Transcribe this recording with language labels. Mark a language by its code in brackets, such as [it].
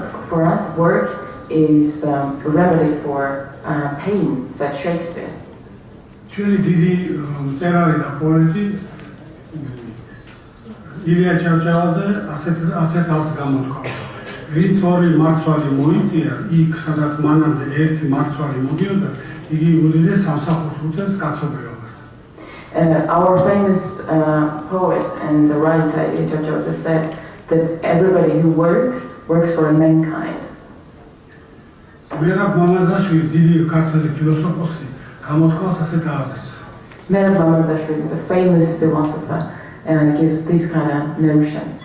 [en] For us, work is a remedy for pain, said Shakespeare. [ka] ჩვენი დიდი მწერალი და პოეტი ილია ჭავჭავაძე ასეთ ას გამოთქვა. ვინც ორი მარცვალი მოიწია, იქ სადაც მანამდე ერთი მარცვალი მოდიოდა, იგი უდიდეს სამსახურს უწევს კაცობრიობას. [en] Our famous poet and the writer Ilya Chauchavadze said that everybody who works for mankind. [ka] მერაბ მამადაშვილი, დიდი ქართველი ფილოსოფოსი, გამოთქვას ასეთ აზრს. [en] Merab Mamardashvili, the famous philosopher, gives this kind of notion.